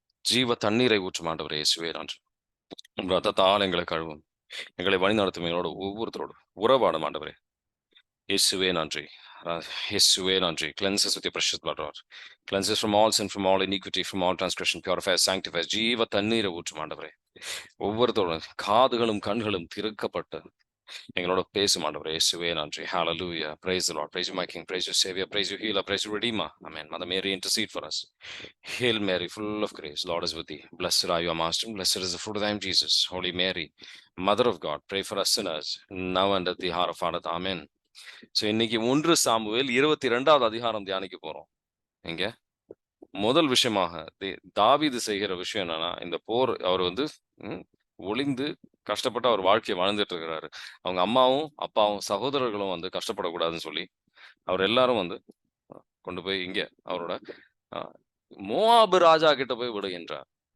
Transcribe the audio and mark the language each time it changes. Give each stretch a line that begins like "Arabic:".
Tamil: ஜீவ தண்ணீரை ஊற்றும் ஆண்டவரே இயேசுவே நன்றி. உம் ரத்தத்தால் எங்களை கழுவும். எங்களை வழிநடத்தும் எங்களோட ஒவ்வொருத்தரோடு உறவாடும் ஆண்டவரே. இயேசுவே நன்றி. இயேசுவே நன்றி.
English: Cleanse us with your precious blood, Lord. Cleanse us from all sin, from all iniquity, from all transgression. Purify us, sanctify us.
Tamil: ஜீவ தண்ணீரை ஊற்றும் ஆண்டவரே. ஒவ்வொருத்தரோடும் காதுகளும் கண்களும் திறக்கப்பட்டு எங்களோட பேசும் ஆண்டவரே இயேசுவே நன்றி.
English: Hallelujah. Praise the Lord. Praise you, my King. Praise you, Savior. Praise you, Healer. Praise you, Redeemer. Amen. Mother Mary, intercede for us. Hail Mary, full of grace. Lord is with thee. Blessed are you amongst women. Blessed is the fruit of thy womb, Jesus. Holy Mary, Mother of God, pray for us sinners, now and at the hour of our death. Amen.
Tamil: So இன்னைக்கு 1 Samuel 22வது அதிகாரம் தியானிக்க போறோம். இங்க முதல் விஷயமாக தாவீது செய்கிற விஷயம் என்னன்னா, இந்த போர் அவர் வந்து ஒளிந்து கஷ்டப்பட்டு அவர் வாழ்க்கையை வாழ்ந்துட்டு இருக்கிறாரு. அவங்க அம்மாவும் அப்பாவும் சகோதரர்களும் வந்து கஷ்டப்படக்கூடாதுன்னு சொல்லி அவர் எல்லாரும் வந்து கொண்டு போய் இங்க அவரோட மோவாபு ராஜா கிட்ட போய் விடுகின்றார்.